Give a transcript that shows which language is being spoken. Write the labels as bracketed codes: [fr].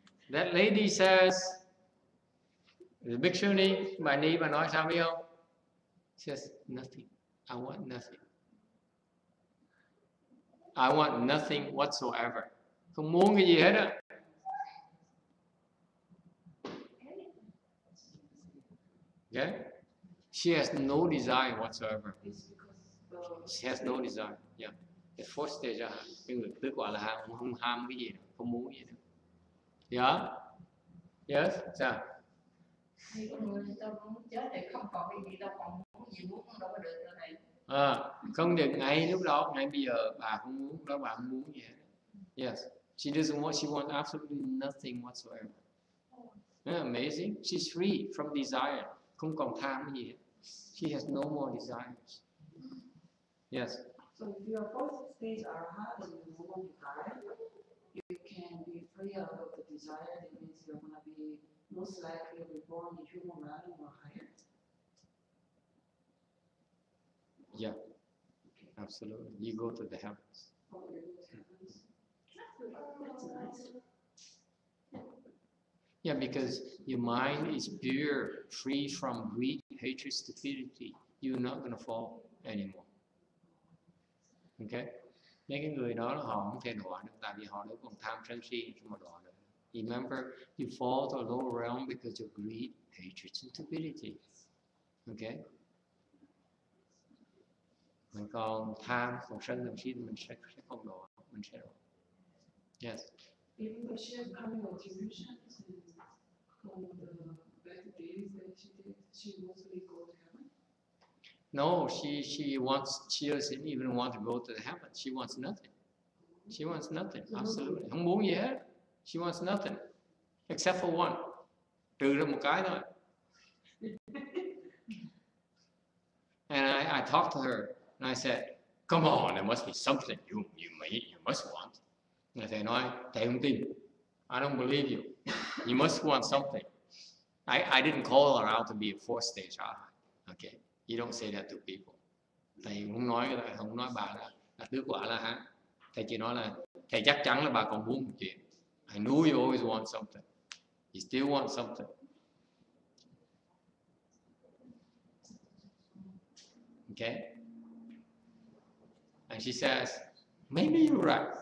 [en] That lady says, [vi] the Bhikshuni, bà Ni, bà nói sao biết không? [en] Says, nothing. I want nothing. I want nothing whatsoever. [vi] Không muốn cái gì hết á. [en] Okay? She has no desire whatsoever. She has no desire. Yeah. The fourth stage [vi] là cái người tứ quả là không ham cái gì, không muốn cái gì nữa. [en] Yeah. Yes. Sao? [vi] Thì con người ta muốn chết thì không còn cái gì đâu, còn muốn gì muốn đâu có được nữa này. Không được ngay lúc đó, ngay bây giờ bà không muốn đó, bà không muốn gì hết. [en] Yes. She doesn't want. She wants absolutely nothing whatsoever. Amazing. She's free from desire. [vi] Không còn tham cái gì hết. [en] She has no more desires. Yes. So if your fourth stage are hard and you no longer desire, you can be free out of the desire. That means you're gonna be most likely reborn in human realm or higher. Yeah. Absolutely. You go to the heavens. Oh, you go to heavens. That's nice. Yeah, because your mind is pure, free from greed, hatred, stupidity. You're not going to fall anymore. Okay? [vi] Mấy cái người đó họ không thể đọa được, tại vì họ đâu còn tham sân si mà đọa được. [en] Remember, you fall to a lower realm because of greed, hatred, and stupidity. Okay? [vi] Mình còn tham, còn sân si thì mình sẽ không đọa, mình sẽ đọa. [en] Yes. Even though she has coming contributions and from the bad deeds that she did, she mostly go to heaven. No, she doesn't even want to go to the heaven. She wants nothing. She wants nothing. Absolutely. [vi] Không muốn gì hết. [en] She wants nothing. Except for one. [vi] Trừ ra một cái thôi. [en] And I talked to her and I said, come on, there must be something you must want. [vi] Người thầy nói, thầy không tin. [en] I don't believe you. You must want something. I didn't call her out to be a fourth stage. Okay. You don't say that to people. [vi] Thầy không nói bà là tứ quả là hả? Thầy chỉ nói là thầy chắc chắn là bà còn muốn một chuyện. [en] I knew you always want something. You still want something. Okay. And she says, maybe you're right.